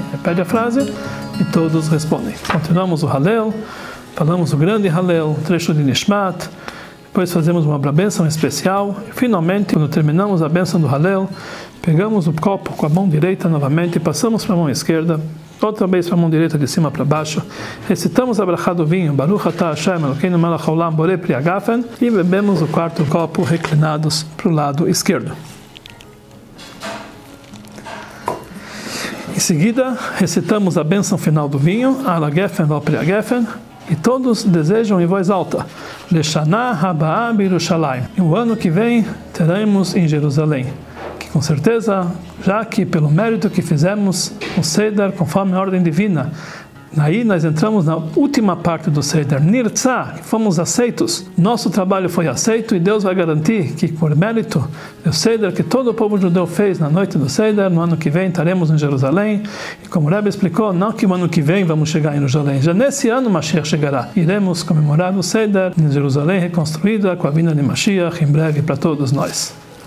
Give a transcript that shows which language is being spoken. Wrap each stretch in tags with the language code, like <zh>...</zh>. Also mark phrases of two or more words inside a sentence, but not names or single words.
<pt>Repete a frase e todos respondem. Continuamos o Halel, falamos o grande Halel, trecho de Nishmat, depois fazemos uma bênção especial. E, finalmente, quando terminamos a bênção do Halel, pegamos o copo com a mão direita novamente e passamos para a mão esquerda, outra vez para a mão direita de cima para baixo, recitamos a brachá do vinho,</pt> <he>ברוך אתה השם אלוקינו מלך העולם בורא פרי הגפן,</he> <pt>e bebemos o 4º copo reclinados para o lado esquerdo. Em seguida, recitamos a bênção final do vinho,</pt> <he>על הגפן ועל פרי הגפן,</he> <pt>e todos desejam em voz alta,</pt> <he>לשנה הבאה בירושלים,</he> <pt>e o ano que vem teremos em Jerusalém. Com certeza, já que pelo mérito que fizemos o Seder conforme a ordem divina, aí nós entramos na última parte do Seder, Nirtzah, fomos aceitos, nosso trabalho foi aceito e Deus vai garantir que por mérito do Seder que todo o povo judeu fez na noite do Seder, no ano que vem estaremos em Jerusalém, e como o Rebbe explicou, não que no ano que vem vamos chegar em Jerusalém, já nesse ano Mashiach chegará, iremos comemorar o Seder em Jerusalém reconstruída com a vinda de Mashiach em breve para todos nós.</pt>